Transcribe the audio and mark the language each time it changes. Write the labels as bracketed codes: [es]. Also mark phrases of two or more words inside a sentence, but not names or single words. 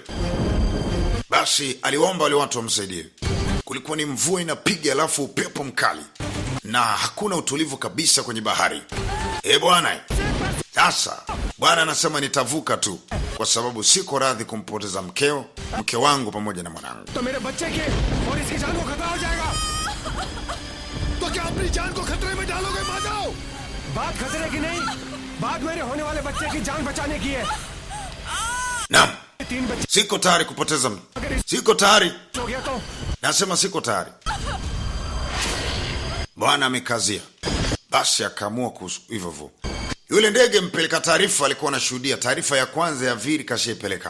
[sw] Basi aliomba wale watu wamsaidie. Kulikuwa ni mvua inapiga, alafu upepo mkali na hakuna utulivu kabisa kwenye bahari. Bwana, sasa bwana anasema nitavuka tu, kwa sababu siko radhi kumpoteza mke wangu pamoja na mwanangu. [hi] तो मेरे बच्चे के और इसकी जान को खतरा हो जाएगा। तो क्या अपनी जान को खतरे में डालोगे माधव? बात खतरे की नहीं, बात मेरे होने वाले बच्चे की जान बचाने की है। [sw] Naam, siko tayari kupoteza, siko tayari, nasema siko tayari. Bwana amekazia. Basi akaamua hivyo hivyo. Yule ndege mpeleka taarifa alikuwa anashuhudia taarifa ya kwanza ya Viri kashaipeleka.